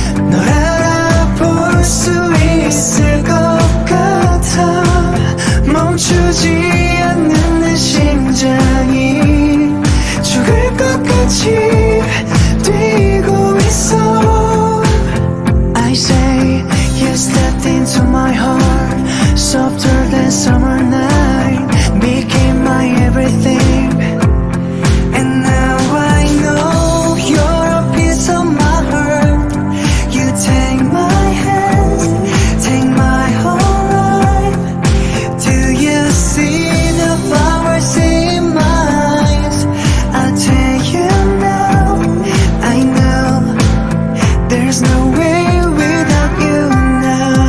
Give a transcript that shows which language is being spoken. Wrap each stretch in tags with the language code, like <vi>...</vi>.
<ko>널 알아볼 수 있을 것 같아 멈추지 않는 내 심장이 죽을 것 같이 뛰고 있어</ko> <en>I say you stepped into my heart Softer than summer night Became my everything And now I know you're a piece of my heart You take my hands, take my whole life Do you see the flowers in my eyes? I'll tell you now, I know There's no way without you now</en>